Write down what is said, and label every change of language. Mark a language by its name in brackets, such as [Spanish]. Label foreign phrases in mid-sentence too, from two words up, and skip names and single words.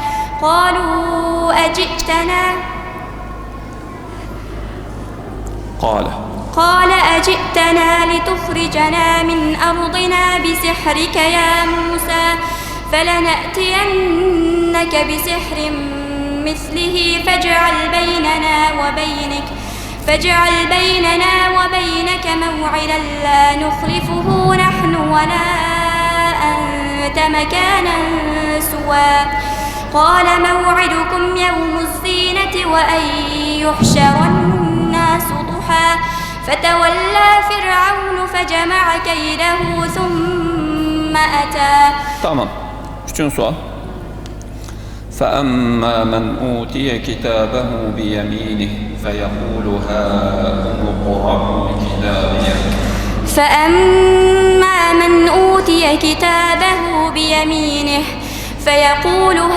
[Arabic] قال أجئتنا لتخرجنا من أرضنا بسحرك يا موسى فلنأتينك بسحر مثله فاجعل بيننا وبينك موعدا لا نخلفه نحن ولا أنت مكانا سوى. قال موعدكم يوم الزينة وأن يحشر الناس ضحى فتولى فرعون فجمع كيده ثم أتى. [Azerbaijani] Tamam. Üçüncü sual. [Arabic] فأما من أوتي كتابه بيمينه فيقول هاؤم اقرءوا كتابيه. فأما من أوتي كتابه بيمينه فيقول